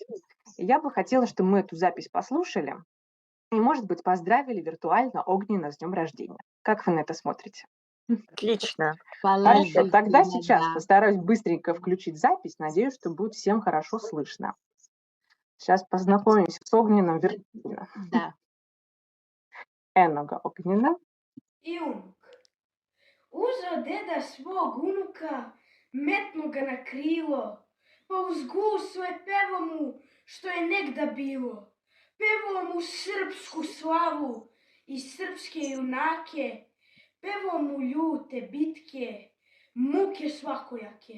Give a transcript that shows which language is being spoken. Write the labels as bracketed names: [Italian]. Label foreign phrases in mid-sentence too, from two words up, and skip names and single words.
[Russian] И я бы хотела, чтобы мы эту запись послушали и, может быть, поздравили виртуально Огнена с днем рождения. Как вы на это смотрите? Отлично. Хорошо, тогда сейчас постараюсь быстренько включить запись. Надеюсь, что будет всем хорошо слышно. Сейчас познакомимся с Огненом виртуально. Да. [Serbian] Enoga Ognjena. I unuk. Uzeo deda svog unuka, metnu ga na krilo, pa uz gusle pevo mu što je negda bilo. Pevo mu srpsku slavu i srpske junake, pevo mu ljute bitke, muke svakojake.